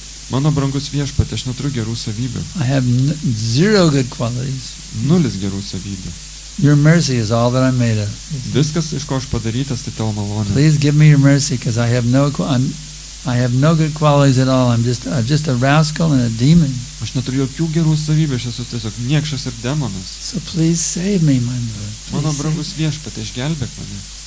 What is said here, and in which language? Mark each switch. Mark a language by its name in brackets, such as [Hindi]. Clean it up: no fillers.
[Lithuanian] Mano brangus viešpatį, aš neturiu gerų savybių. [English] I have zero good qualities. [Lithuanian] Nulis gerų savybių. [English] Your mercy is all that I'm made of. [Lithuanian] Viskas, iš ko aš padarytas, tai tavo malonė. [English] Please give me your mercy, because I have no good qualities at all. I'm just a rascal and a demon. [Lithuanian] Aš neturiu jokių gerų savybių, aš esu tiesiog niekšas ir demonas. [English] So please save me, my Lord. [Lithuanian] Mano [English] Please [Lithuanian] brangus viešpatį, išgelbėk mane.